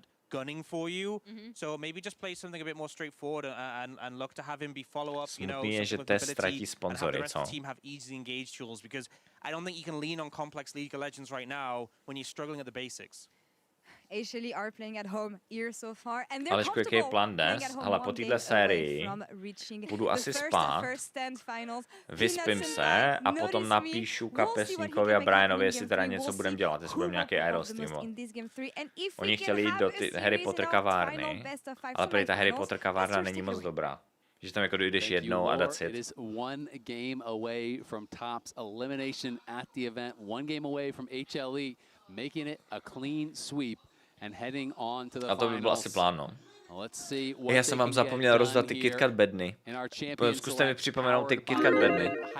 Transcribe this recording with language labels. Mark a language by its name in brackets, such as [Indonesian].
[English] Gunning for you, so maybe just play something a bit more straightforward and look to have him be follow up. [Czech] Smutný je, že TES ztratí sponzory, co? [English] Team have easy engage tools because I don't think you can lean on complex League of Legends right now when you're struggling at the basics. HLE are playing at home here so far and they're [Czech] Aleš, jaký je plán dnes? Ale po této sérii budu asi spát, vyspím se a potom napíšu kapesníkovi a Brianovi, jestli teda něco budeme dělat, jestli budeme nějaký idol streamovat. Oni chtěli jít do Harry Potter kavárny, ale prý ta Harry Potter kavárna není moc dobrá. Že tam jako dojdeš jednou a [English] that's it. It is one game away from Top's elimination at the event, one game away from HLE making it a clean sweep. And heading on to the [Czech] a to by byl asi plán, no. Já jsem vám zapomněl rozdat ty kitkat bedny. Zkuste mi připomenout ty kitkat bedny.